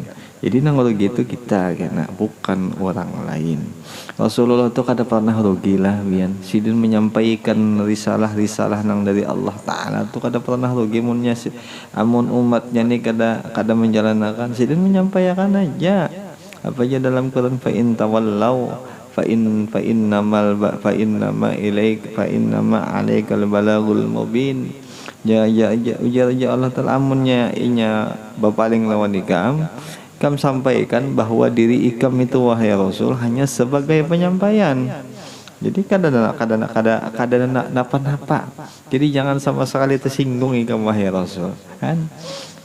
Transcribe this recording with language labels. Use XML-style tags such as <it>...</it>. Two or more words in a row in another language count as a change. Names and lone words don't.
<bjn>Jadi nang rugi itu kita kena, bukan orang lain. Rasulullah itu kada pernah rugi lah bian. Sidin menyampaikan risalah nang dari Allah Ta'ala itu kada pernah rugi munnya. Amun umatnya ni kada menjalankan, sidin menyampaikan aja. Apa aja dalam Quran</bjn> <ar>فإن تولوا فإنما عليك البلاغ المبين.</ar> <bjn>Ujar Allah Ta'ala amunnya inya bapaling lawan ikam sampaikan bahwa diri ikam itu wahai Rasul hanya sebagai penyampaian. Jadi kada napa-napa. Jadi jangan sama sekali tersinggung ikam wahai Rasul kan.</bjn>